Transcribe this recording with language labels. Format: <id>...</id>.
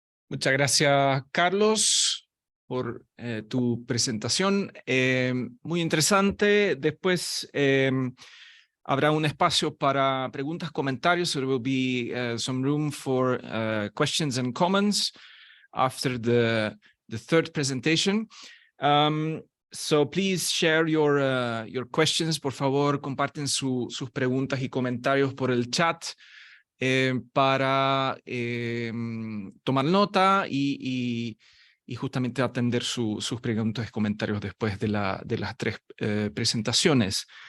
<es>Muchas gracias, Carlos, por tu presentación. Muy interesante. Después habrá un espacio para preguntas, comentarios.</es> <en>There will be some room for questions and comments after the third presentation. So please share your questions.</en> <es>Por favor, comparten sus preguntas y comentarios por el chat. Para tomar nota y justamente atender sus preguntas y comentarios después de las tres presentaciones.</es>